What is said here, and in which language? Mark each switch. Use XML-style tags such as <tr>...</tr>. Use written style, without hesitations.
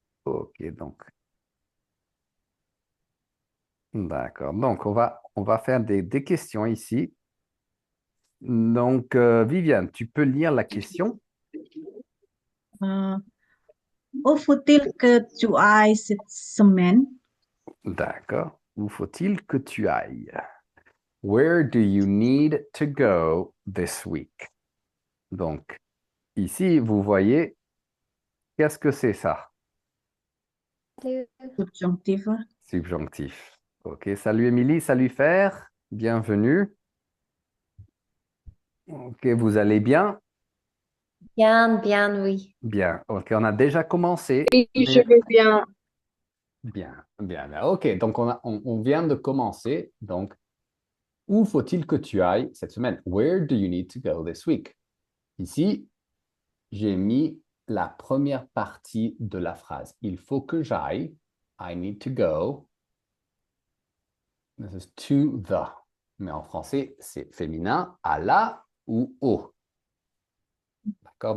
<fr>Ok, donc, d'accord. Donc, on va faire des questions ici. Donc, Viviane, tu peux lire la question? Euh, Où faut-il que tu ailles cette semaine? D'accord. Où faut-il que tu ailles?</fr> <en>Where do you need to go this week?</en> <fr>Donc, ici, vous voyez, qu'est-ce que c'est ça? Subjonctif. Subjonctif. Ok, salut Émilie, salut Fer, bienvenue. Ok, vous allez bien? Bien, bien, oui. Bien. Ok, on a déjà commencé, Oui, je mais vais bien. bien, bien, bien. Ok, donc on vient de commencer. Donc, où faut-il que tu ailles cette semaine?</fr> <en>Where do you need to go this week?</en> <fr>Ici, j'ai mis la première partie de la phrase. Il faut que j'aille.</fr> <en>I need to go. This is to the.</en> <fr>Mais en français, c'est féminin, à la ou au. D'accord?</fr>